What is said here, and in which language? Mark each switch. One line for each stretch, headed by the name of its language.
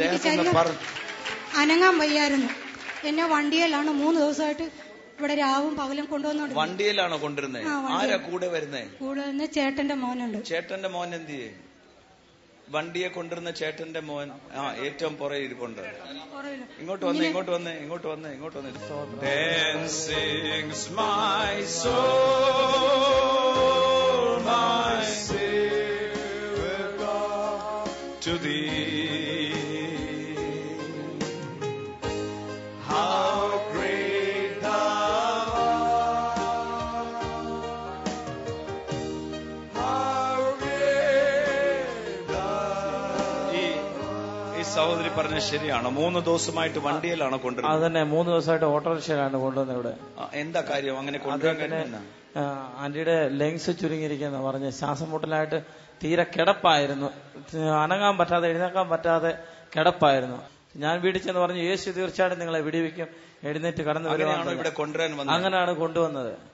Malayalam: എനിക്ക് ശരീരം അനങ്ങാൻ വയ്യായിരുന്നു. എന്നെ വണ്ടിയിലാണ് 3 ദിവസമായിട്ട് ഇവിടെ രാവും പകലും കൊണ്ടുവന്നോണ്ട്. വണ്ടിയിലാണോ കൊണ്ടുവരുന്നത്? ആരാ കൂടെ വരുന്നേ? കൂടെ ചേട്ടന്റെ മോനുണ്ട്. ചേട്ടന്റെ മോൻ എന്ത് ചെയ്യും? വണ്ടിയെ കൊണ്ടുവരുന്ന ചേട്ടന്റെ മോൻ ഏറ്റവും പുറകെ ഇരിപ്പുണ്ട്. ഇങ്ങോട്ട് വന്നേ.
English: Dancing's my soul, my Savior God, to thee. How great thou art, how great thou art.
Malayalam: ഈ സഹോദരി പറഞ്ഞ ശരിയാണോ? 3 ദിവസമായിട്ട് വണ്ടിയിലാണോ കൊണ്ടുവരുന്നത്? അതന്നെ, 3 ദിവസമായിട്ട് ഓട്ടോറിക്ഷയിലാണ് കൊണ്ടുവന്നത്. ഇവിടെ എന്താ കാര്യം അങ്ങനെ കൊണ്ടുവരാൻ കഴിയുന്ന? ആന്റിയുടെ ലെങ്സ് ചുരുങ്ങിയിരിക്കുന്ന പറഞ്ഞ് ശ്വാസം മുട്ടലായിട്ട് തീരെ കിടപ്പായിരുന്നു. അനങ്ങാൻ പറ്റാതെ എഴുന്നേക്കാൻ പറ്റാതെ കിടപ്പായിരുന്നു. ഞാൻ വീട്ടിൽ ചെന്ന് പറഞ്ഞു, യേശു തീർച്ചയായിട്ടും നിങ്ങളെ വിടിവിക്കും, എഴുന്നേറ്റ് കടന്നു വരുവാണ്. അങ്ങനെയാണ് കൊണ്ടുവന്നത്.